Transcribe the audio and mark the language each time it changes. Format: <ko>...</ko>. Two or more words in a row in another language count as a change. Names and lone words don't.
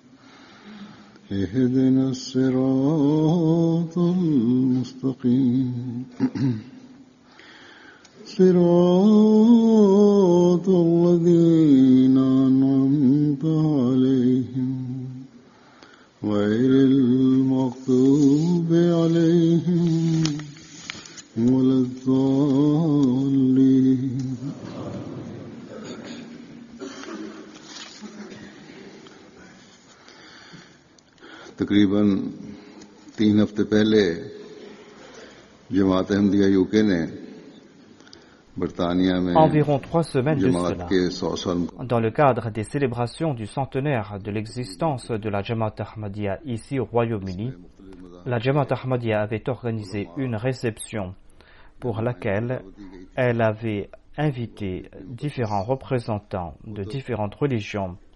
<ar>اهدنا الصراط المستقيم صراط الذين أنعمت عليهم غير المغضوب عليهم ولا</ar> <ur>الضالين تقریباً 3 ہفتے پہلے جماعت احمدیہ یوکے نے برطانیہ میں</ur> <fr>Environ 3 semaines de</fr> <ur>जमात</ur> <fr>cela,</fr> <ur>کے 100 سال</ur> <fr>dans le cadre des célébrations du centenaire de l'existence de la Jamaat Ahmadiyya ici au Royaume-Uni, la Jamaat Ahmadiyya avait organisé une réception pour laquelle elle avait invité différents représentants de différentes religions</fr>